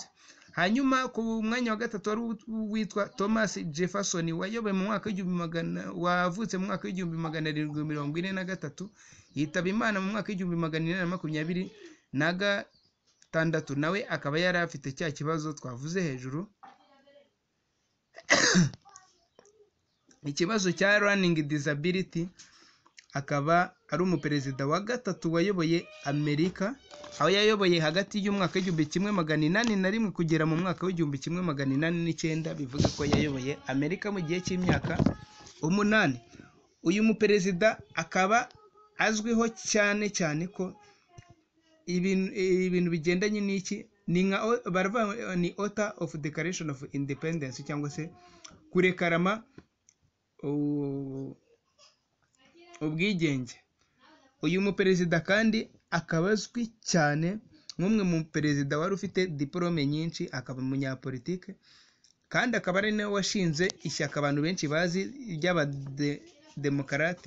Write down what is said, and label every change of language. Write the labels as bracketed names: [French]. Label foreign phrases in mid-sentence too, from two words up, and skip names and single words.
[Kinyarwanda] Hanyuma ku mwanya wa gatatu wari witwa Thomas Jefferson wayoboye mu mwaka wavutse mu mwaka w'1743, yitaba Imana mu mwaka w'1826. Nawe akaba yari afite cya kibazo twavuze hejuru, ikibazo cya [English] learning disability. [Kinyarwanda] Akaba ari umuperezida wa gatatu wayoboye Amerika, aho yayoboye hagati y'umwaka w'1881 kugera mu mwaka w'1889, bivuga ko yayoboye Amerika mu gihe cy'imyaka 8. Uyu muperezida akaba azwiho cyane cyane ko ibintu bigendanye n'iki ni [English] author of Declaration of Independence [Kinyarwanda] cyangwa se kurekarama ubwigenge. Uyu muperezida kandi akaba azwi cyane nk'umwe mu perezida wari ufite diplome nyinshi, akaba umunyapolitike kandi akaba ari nawe washinze ishyaka abantu benshi bazi ry'abademokarati.